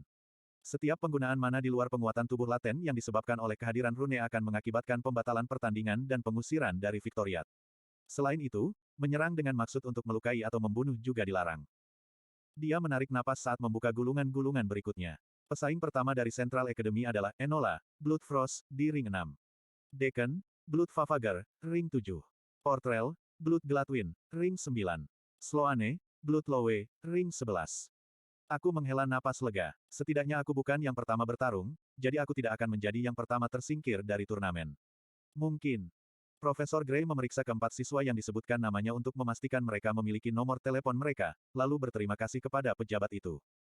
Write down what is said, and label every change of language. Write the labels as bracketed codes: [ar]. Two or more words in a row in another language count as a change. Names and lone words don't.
[id] Setiap penggunaan mana di luar penguatan tubuh laten yang disebabkan oleh kehadiran rune akan mengakibatkan pembatalan pertandingan dan pengusiran dari Victoriat. Selain itu, menyerang dengan maksud untuk melukai atau membunuh juga dilarang. Dia menarik napas saat membuka gulungan-gulungan berikutnya. Pesaing pertama dari Central Academy adalah Enola, Blood Frost, di ring 6. Deacon, Blood Favager, ring 7. Portrell, Blood Gladwin, ring 9. Sloane, Blood Lowe, ring 11. Aku menghela napas lega. Setidaknya aku bukan yang pertama bertarung, jadi aku tidak akan menjadi yang pertama tersingkir dari turnamen. Mungkin. Profesor Gray memeriksa keempat siswa yang disebutkan namanya untuk memastikan mereka memiliki nomor telepon mereka, lalu berterima kasih kepada pejabat itu.